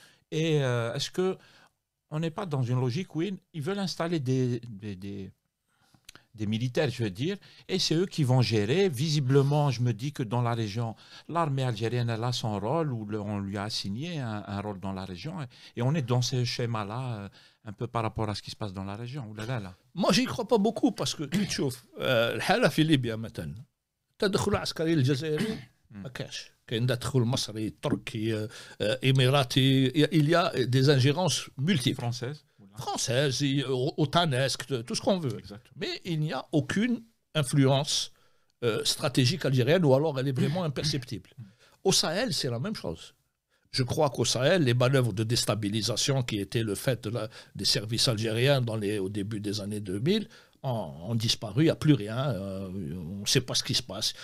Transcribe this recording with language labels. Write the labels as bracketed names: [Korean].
[French] Et est-ce qu'on n'est pas dans une logique où ils veulent installer des militaires, je veux dire, et c'est eux qui vont gérer. Visiblement, je me dis que dans la région, l'armée algérienne, elle a son rôle, ou on lui a assigné un rôle dans la région, et on est dans ce schéma-là, un peu par rapport à ce qui se passe dans la région. Là. Moi, j'y crois pas beaucoup, parce que, tu [Arabic] تشوف, الحالة في ليبيا مثلا, التدخل العسكري الجزائري ما كاش. كاين تدخل مصري, تركي, [French] émirati, il y a des ingérences multiples. Française, otanesque, tout ce qu'on veut. Exactement. Mais il n'y a aucune influence stratégique algérienne, ou alors elle est vraiment imperceptible. Au Sahel, c'est la même chose. Je crois qu'au Sahel, les manœuvres de déstabilisation qui étaient le fait des services algériens au début des années 2000 ont disparu, il n'y a plus rien, on ne sait pas ce qui se passe.